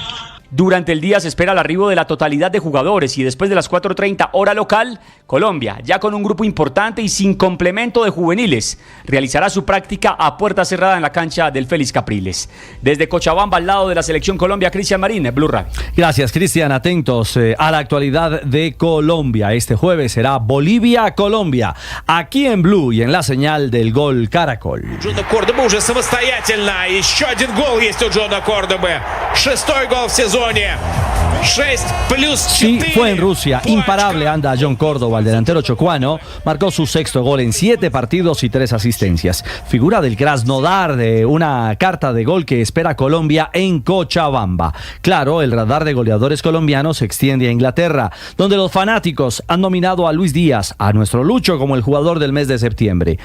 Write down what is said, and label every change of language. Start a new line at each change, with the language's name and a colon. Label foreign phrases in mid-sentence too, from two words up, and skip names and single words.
Spanish: Durante el día se espera el arribo de la totalidad de jugadores y después de las 4:30 hora local, Colombia, ya con un grupo importante y sin complemento de juveniles, realizará su práctica a puerta cerrada en la cancha del Félix Capriles. Desde Cochabamba, al lado de la Selección Colombia, Cristian Marín, Blue Radio. Gracias, Cristian. Atentos a la actualidad de Colombia. Este jueves será Bolivia-Colombia, aquí en Blue y en la señal del Gol Caracol.
Russian: Джона Кордоба уже самостоятельно. Еще один гол есть у Джона Кордобы. 6-й гол в сезоне. 6+4.
Spanish: Sí, fue en Rusia. Imparable anda John Córdoba, el delantero chocuano. Marcó su 6º gol en 7 partidos y 3 asistencias. Figura del Krasnodar, de una carta de gol que espera Colombia en Cochabamba. Claro, el radar de goleadores colombianos se extiende a Inglaterra, donde los fanáticos han nominado a Luis Díaz, a nuestro Lucho, como el jugador del mes de septiembre.